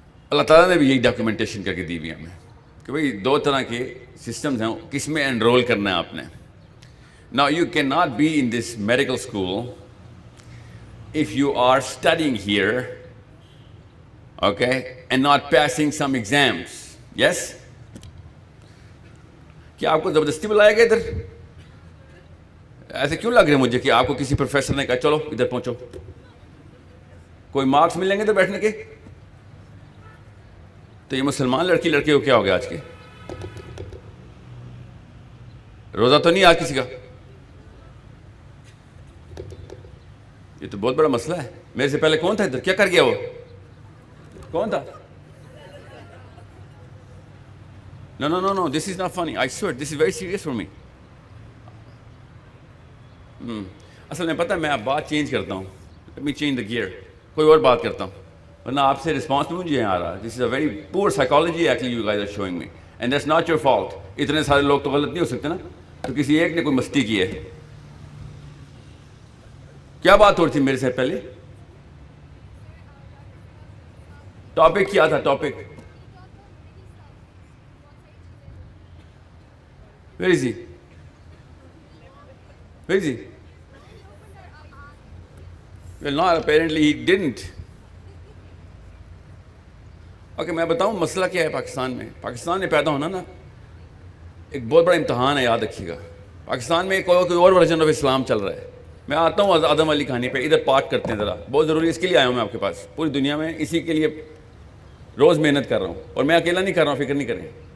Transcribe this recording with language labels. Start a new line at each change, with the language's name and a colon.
Urdu: اللہ تعالیٰ نے بھی یہی ڈاکیومنٹیشن کر کے دی ہوئی ہمیں کہ بھئی 2 طرح کے سسٹمز ہیں، کس میں انرول کرنا ہے آپ نے.
English: Now you cannot be in this medical school if you are studying here, okay, and not passing some exams. Yes?
Urdu: کیا آپ کو زبردستی بلایا گیا ادھر؟ ایسے کیوں لگ رہے ہیں مجھے کہ آپ کو کسی پروفیسر نے کہا چلو ادھر پہنچو؟ کوئی مارکس ملیں گے ادھر بیٹھنے کے؟ تو یہ مسلمان لڑکی لڑکے کو کیا ہو گیا آج کے؟ روزہ تو نہیں آج کسی کا؟ یہ تو بہت بڑا مسئلہ ہے. میرے سے پہلے کون تھا ادھر؟ کیا کر گیا وہ؟ کون تھا؟
English: No, this is not funny. I swear, this is very serious for me.
Urdu: اصل میں پتہ ہے میں اب بات چینج کرتا ہوں.
English: Let me change the gear.
Urdu: کوئی اور بات کرتا ہوں، ورنہ آپ سے رسپانس مجھے یہاں آ رہا.
English: This is a very poor psychology actually you guys are showing me. And that's not your fault.
Urdu: اتنے سارے لوگ تو غلط نہیں ہو سکتے نا، تو کسی ایک نے کوئی مستی کی ہے. کیا بات ہو رہی تھی میرے سے پہلے؟ ٹاپک کیا تھا؟ Topic very Zee very Zee
English: Well, not apparently he didn't.
Urdu: Okay میں بتاؤں مسئلہ کیا ہے پاکستان میں. پاکستان میں پیدا ہونا نا ایک بہت بڑا امتحان ہے, یاد رکھیے گا. پاکستان میں کوئی اور ورژن آف اسلام چل رہا ہے. میں آتا ہوں آدم علی کہانی پہ, ادھر پارک کرتے ہیں ذرا, بہت ضروری ہے, اس کے لیے آیا ہوں میں آپ کے پاس. پوری دنیا میں اسی کے لیے روز محنت کر رہا ہوں, اور میں اکیلا نہیں کر رہا ہوں, فکر نہیں کریں.